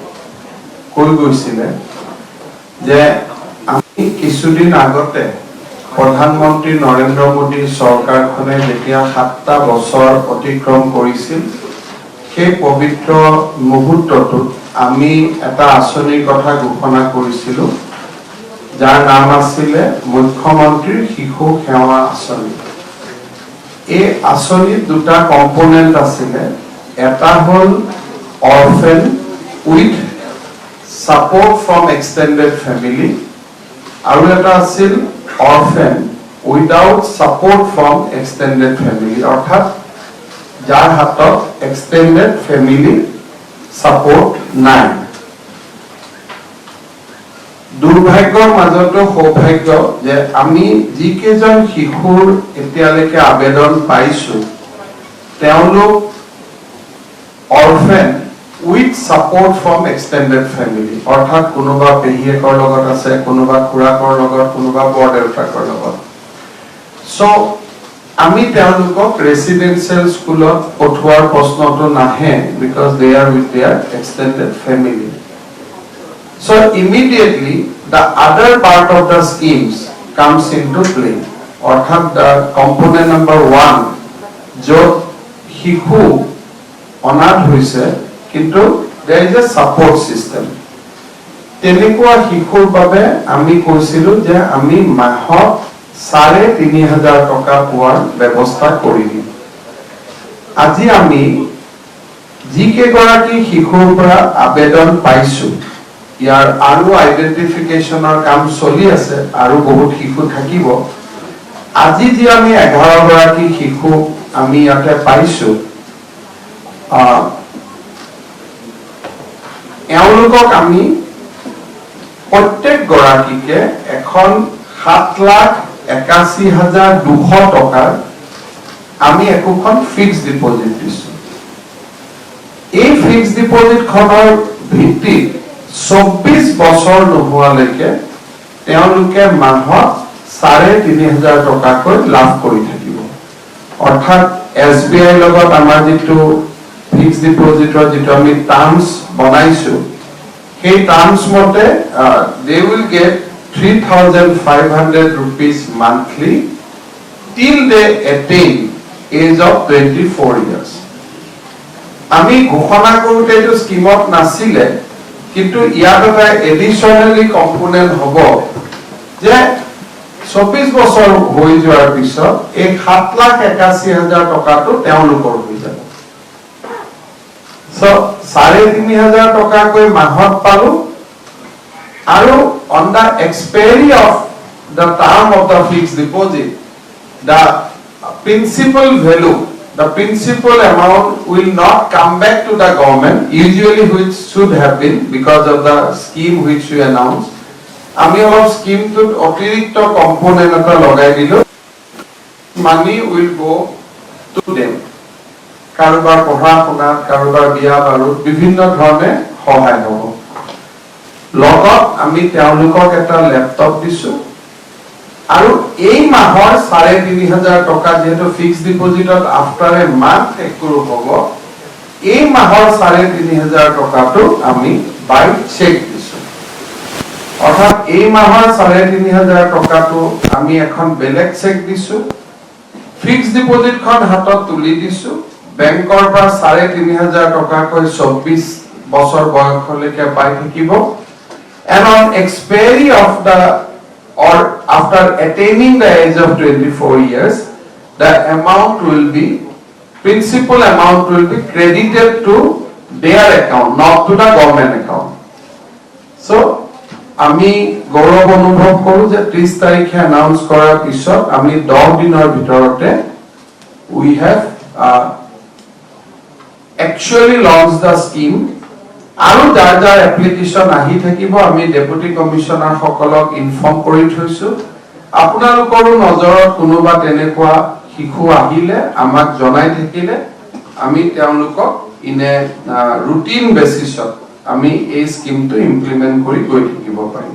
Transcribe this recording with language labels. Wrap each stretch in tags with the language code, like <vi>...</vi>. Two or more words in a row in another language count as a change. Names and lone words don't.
<as>কৈ গৈছিলে যে আমি কিছুদিন আগতে প্ৰধানমন্ত্ৰী নৰেন্দ্ৰ মোদী চৰকাৰখনে যেতিয়া 7টা বছৰ অতিক্ৰম কৰিছিল সেই পবিত্ৰ মুহূৰ্তটোত আমি এটা আঁচনিৰ কথা ঘোষণা কৰিছিলো যাৰ নাম আছিলে মুখ্যমন্ত্ৰীৰ শিশু সেৱা আঁচনি। এই আঁচনিৰ দুটা কম্পোনেন্ট আছিলে, এটা হ'ল</as> <en>orphan with support from extended family</en> <as>আৰু এটা আছিল</as> <en>orphan without support from extended family,</en> <as>অর্থাৎ যার হাতত</as> <en>extended family support</en> <as>নাই। দুর্ভাগ্যৰ মাজতো সৌভাগ্য যে আমি যিকেইজন শিশুৰ এতিয়ালৈকে আবেদন পাইছো তেওঁলোক</as> <en>orphan with support from extended family,</en> <as>অর্থাৎ কোনোবা পেহিয়েকৰ লগত আছে, কোনোবা খুৰাকৰ লগত, কোনোবা বৰদেউতাকৰ লগত। সো আমি তেওঁলোকক</as> <en>residential school</en> <as>পঠোৱাৰ প্ৰশ্নটো নাহে</as> <en>because they are with their extended family. So immediately the other part of the schemes comes into play, অর্থাৎ the component number 1</en> <as>য'ত শিশু অনাথ হৈছে কিন্তু</as> <en>there is a support system.</en> <as>তেনেকুৱা শিশুৰ বাবে আমি কৈছিলো যে আমি মাহত ৩,৫০০ টকা পোৱাৰ ব্যৱস্থা কৰি দিম। আজি আমি যিকেইগৰাকী শিশুৰ পৰা আবেদন পাইছো ইয়াৰ আৰু আইডেন্টিফিকেশনৰ কাম চলি আছে আৰু বহুত শিশু থাকিব। আজি যি আমি 11 গৰাকী শিশু আমি ইয়াতে পাইছো এওঁলোকক আমি প্ৰত্যেক গৰাকীকে এখন ৭,৮১,২০০ টকাৰ আমি একোখন</as> <en>fixed deposit</en> <as>দিছো। এই</as> <en>fixed deposit</en> <as>খনৰ ভিত্তিত ২৪ বছৰ নোহোৱালৈকে তেওঁলোকে মাহত ৩,৫০০ টকাকৈ লাভ কৰি থাকিব। অৰ্থাৎ SBI লগত আমাৰ যিটো</as> <en>fixed deposit</en> <as>যিটো আমি টার্মস বনাইছো সেই টার্মস মতে</as> <en>they will get 3,500 rupees monthly till they attain age of 24 years.</en> <as>আমি ঘোষণা কৰোতে এইটো স্কিমত নাছিলে কিন্তু ইয়াত এটা</as> <en>additionally component</en> <as>হ'ব যে ২৪ বছৰ হৈ যোৱাৰ পিছত এই ৭,৮১,০০০ টকাটো তেওঁলোকৰ হৈ যাব।</as> <en>So</en> <as>৩,৫০০ টকাকৈ মাহত পালো আৰু</as> <en>on the expiry of the term of the fixed deposit the principal value, the principal amount will not come back to the government usually, which should have been because of the scheme which we announced.</en> <as>আমি অলপ স্কিমটোত অতিৰিক্ত কম্পোনেন্ট এটা লগাই দিলো,</as> <en>money will go to them.</en> <as>কাৰোবাৰ পঢ়া শুনাত, কাৰোবাৰ বিয়া বাৰুত বিভিন্ন ধৰণে সহায় হ'ব। লগত আমি তেওঁলোকক এটা ল্যাপটপ দিছো আৰু এই মাহৰ ৩,৫০০ টকা যেহেতু</as> <en>fixed deposit after a month accrue</en> <as>হ'ব, এই মাহৰ ৩,৫০০ টকাটো আমি</as> <en>by cheque</en> <as>দিছো। অৰ্থাৎ এই মাহৰ ৩,৫০০ টকাটো আমি এখন বেলেগ চেক দিছো,</as> <en>fixed deposit</en> <as>হাতত তুলি দিছো, বেংকৰ পৰা ৩,৫০০ টকাকৈ ২৪ বছৰ বয়সলৈকে পাই থাকিব।</as> <en>And on expiry of the or after attaining the age of 24 years, the amount will be, principal amount will be credited to their account, not to the government account.</en> <as>So আমি গৌৰৱ অনুভৱ কৰো যে ৩০ তাৰিখে অ্যানাউন্স কৰাৰ পিছত আমি 10 দিনৰ ভিতৰতে</as> <en>we have actually launched the scheme.</en> <as>আৰু যাৰ যাৰ এপ্লিকেশন আহি থাকিব আমি</as> <en>deputy commissioner</en> <as>সকলক ইনফৰ্ম কৰি থৈছো। আপোনালোকৰো নজৰত কোনোবা তেনেকুৱা শিশু আহিলে আমাক জনাই থাকিলে আমি তেওঁলোকক ইনে</as> <en>routine basis</en> <as>আমি এই</as> <en>scheme implement</en> <as>কৰি গৈ থাকিব পাৰিম।</as>